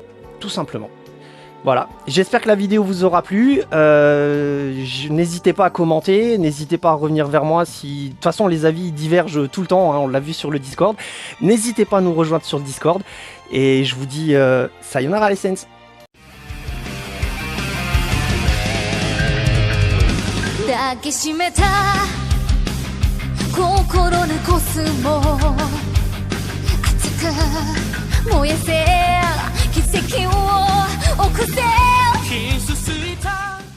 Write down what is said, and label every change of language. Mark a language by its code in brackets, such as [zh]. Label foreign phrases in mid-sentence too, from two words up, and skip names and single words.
[fr] Tout simplement. Voilà, j'espère que la vidéo vous aura plu. N'hésitez pas à commenter, n'hésitez pas à revenir vers moi si... De toute façon, les avis divergent tout le temps, hein, on l'a vu sur le Discord. N'hésitez pas à nous rejoindre sur le Discord. Et je vous dis sayonara les sens. [ja] 抱きしめた心のコスモ熱く燃やせ奇跡を起こせキスした